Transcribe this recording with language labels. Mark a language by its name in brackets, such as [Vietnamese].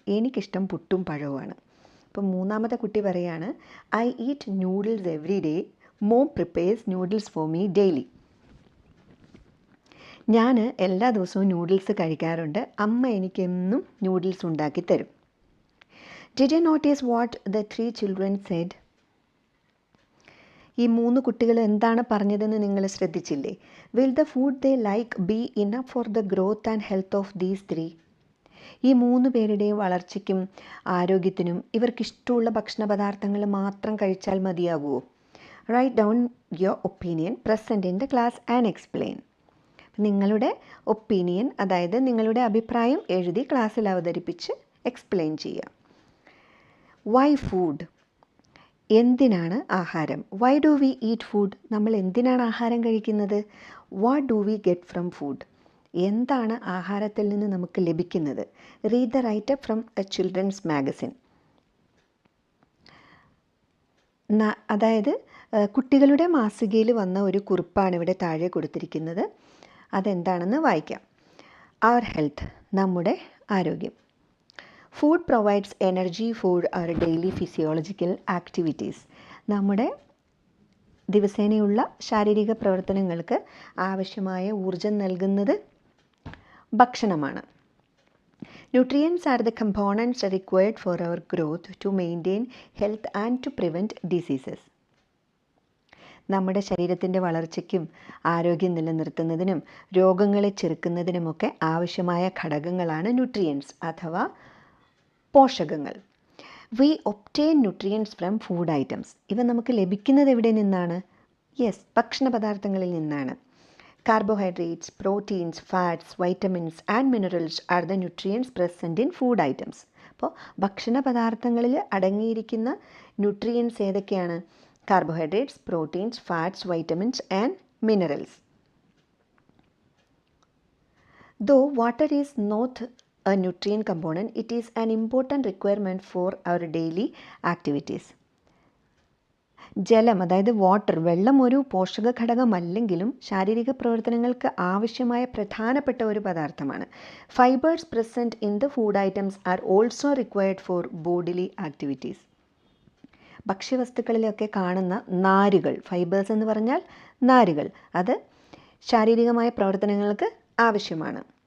[Malayalam] എനിക്കിഷ്ടം പുട്ടും പഴവുമാണ്. അപ്പോൾ മൂന്നാമത്തെ കുട്ടി പറയാണ്, [English] I eat noodles every day. Mom prepares noodles for me daily. [Malayalam] ഞാൻ എല്ലാ ദിവസവും നൂഡിൽസ് കഴിക്കാറുണ്ട്. അമ്മ എനിക്കെന്നും നൂഡിൽസ് ഉണ്ടാക്കി തരും. [English] Did you notice what the 3 children said? [Malayalam] ഈ 3 കുട്ടികൾ എന്താണ് പറഞ്ഞതെന്ന് നിങ്ങൾ ശ്രദ്ധിച്ചില്ലേ? [English] Will the food they like be enough for the growth and health of these 3? [Malayalam] ഈ 3 പേരുടെയും വളർച്ചയ്ക്കും ആരോഗ്യത്തിനും ഇവർക്കിഷ്ടമുള്ള ഭക്ഷണ പദാർത്ഥങ്ങൾ മാത്രം കഴിച്ചാൽ മതിയാകുമോ? [English] Write down your opinion, present in the class and explain. [Malayalam] നിങ്ങളുടെ ഒപ്പീനിയൻ, അതായത് നിങ്ങളുടെ അഭിപ്രായം എഴുതി ക്ലാസ്സിൽ അവതരിപ്പിച്ച് എക്സ്പ്ലെയിൻ ചെയ്യുക. [English] Why food? [Malayalam] എന്തിനാണ് ആഹാരം? [English] Why do we eat food? [Malayalam] നമ്മൾ എന്തിനാണ് ആഹാരം കഴിക്കുന്നത്? [English] What do we get from food? [Malayalam] എന്താണ് ആഹാരത്തിൽ നിന്ന് നമുക്ക് ലഭിക്കുന്നത്? [English] Read the writeup from a children's magazine. [Malayalam] അതായത് കുട്ടികളുടെ മാസികയിൽ വന്ന ഒരു കുറിപ്പാണ് ഇവിടെ താഴെ കൊടുത്തിരിക്കുന്നത്. അതെന്താണെന്ന് വായിക്കാം. [English] our health, [Malayalam] നമ്മുടെ ആരോഗ്യം. [English] Food provides energy for our daily physiological activities. [Malayalam] നമ്മുടെ ദിവസേനയുള്ള ശാരീരിക പ്രവർത്തനങ്ങൾക്ക് ആവശ്യമായ ഊർജം നൽകുന്നത് ഭക്ഷണമാണ്. [English] Nutrients are the components required for our growth, to maintain health and to prevent diseases. [Malayalam] നമ്മുടെ ശരീരത്തിൻ്റെ വളർച്ചയ്ക്കും ആരോഗ്യം നിലനിർത്തുന്നതിനും രോഗങ്ങളെ ചെറുക്കുന്നതിനുമൊക്കെ ആവശ്യമായ ഘടകങ്ങളാണ് ന്യൂട്രിയൻസ് അഥവാ പോഷകങ്ങൾ. [English] We obtain nutrients from food items. [Malayalam] ഇവ നമുക്ക് ലഭിക്കുന്നത് എവിടെ നിന്നാണ്? യെസ്, ഭക്ഷണ പദാർത്ഥങ്ങളിൽ നിന്നാണ്. [English] Carbohydrates, proteins, fats, vitamins and minerals are the nutrients present in food items. [Malayalam] അപ്പോൾ ഭക്ഷണ പദാർത്ഥങ്ങളിൽ അടങ്ങിയിരിക്കുന്ന ന്യൂട്രിയൻസ് ഏതൊക്കെയാണ്? [English] Carbohydrates, proteins, fats, vitamins and minerals. Though water is not a nutrient component, it is an important requirement for our daily activities. [Malayalam] ജലം, അതായത് water, വെള്ളം ഒരു പോഷക ഘടകമല്ലെങ്കിലും ശാരീരിക പ്രവർത്തനങ്ങൾക്ക് ആവശ്യമായ പ്രധാനപ്പെട്ട ഒരു പദാർത്ഥമാണ്. [English] Fibres present in the food items are also required for bodily activities. [Malayalam] ഭക്ഷ്യവസ്തുക്കളിലൊക്കെ കാണുന്ന നാരുകൾ, ഫൈബേഴ്സ് എന്ന് പറഞ്ഞാൽ നാരുകൾ, അത് ശാരീരികമായ പ്രവർത്തനങ്ങൾക്ക് ആവശ്യമാണ്.